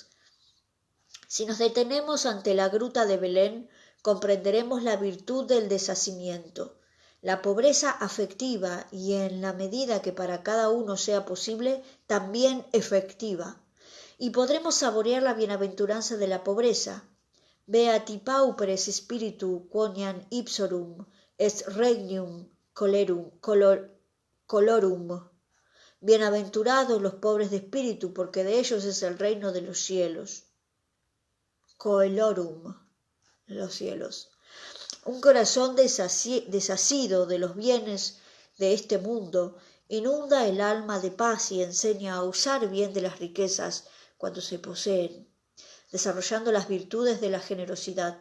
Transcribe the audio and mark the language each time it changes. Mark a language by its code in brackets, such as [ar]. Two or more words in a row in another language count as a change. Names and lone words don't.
[es] Si nos detenemos ante la gruta de Belén, comprenderemos la virtud del deshacimiento, la pobreza afectiva y, en la medida que para cada uno sea posible, también efectiva, y podremos saborear la bienaventuranza de la pobreza. [la] Beati pauperes spiritu quoniam ipsorum est regnum colorum. [es] Bienaventurados los pobres de espíritu, porque de ellos es el reino de los cielos. Coelorum, los cielos. Un corazón desasido de los bienes de este mundo inunda el alma de paz y enseña a usar bien de las riquezas cuando se poseen, desarrollando las virtudes de la generosidad.